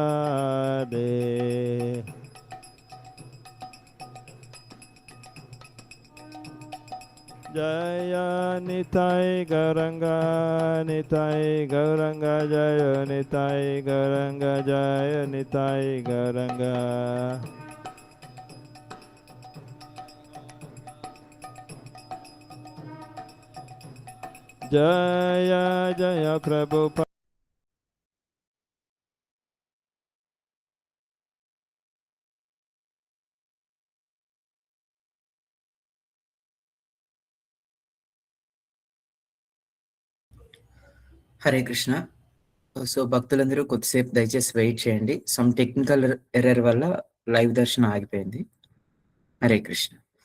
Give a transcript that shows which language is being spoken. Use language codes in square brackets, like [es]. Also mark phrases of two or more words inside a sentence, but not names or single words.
[bn] রাধে জয় নিতাই গৌরাঙ্গ জয় নিতাই গৌরাঙ্গ জয় নিতাই গৌরাঙ্গ জয় জয় প্রভুপাদ [te] హరే కృష్ణ. సో భక్తులందరూ కొద్దిసేపు దయచేసి వెయిట్ చేయండి. [en] some technical error [te] వల్ల లైవ్ దర్శనం ఆగిపోయింది. హరే కృష్ణ.